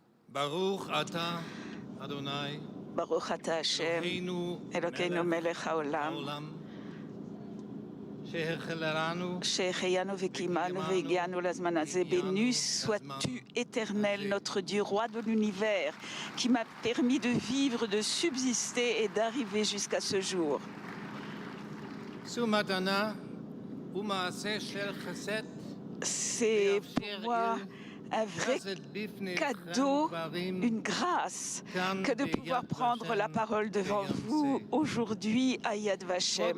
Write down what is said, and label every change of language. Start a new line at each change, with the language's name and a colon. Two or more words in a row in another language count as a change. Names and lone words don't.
Hebrew: ברוך אתה אדני ברוך אתה השם, אלוקינו מלך העולם, שהחיינו וקיימנו והגיענו לזמן הזה.
French: Béni sois-tu, Éternel, notre Dieu, roi de l'univers, qui m'a permis de vivre, de subsister et d'arriver jusqu'à ce jour. C'est pour moi un vrai cadeau, une grâce, que de pouvoir prendre la parole devant vous aujourd'hui à Yad Vashem.